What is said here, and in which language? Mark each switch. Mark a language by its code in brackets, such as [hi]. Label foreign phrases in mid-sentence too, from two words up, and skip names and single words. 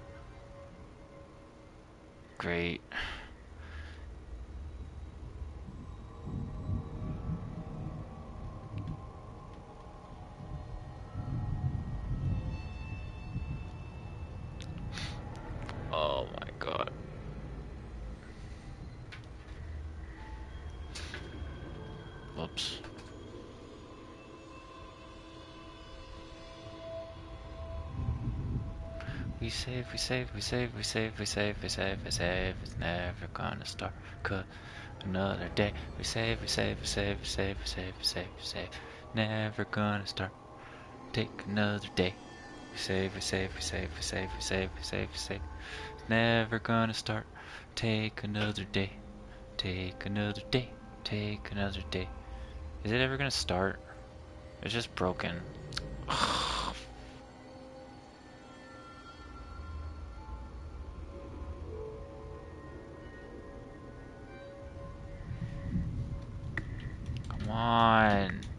[en] Great. Oh my god. Whoops. We save, we save, we save, we save, we save, we save, we save. It's never gonna start. Cut another day. We save, we save, we save, we save, we save, we save, we save. Never gonna start. Take another day. We save, we save, we save, we save, we save, we save, we save. Never gonna start. Take another day. Take another day. Take another day. Is it ever gonna start? It's just broken. Come on.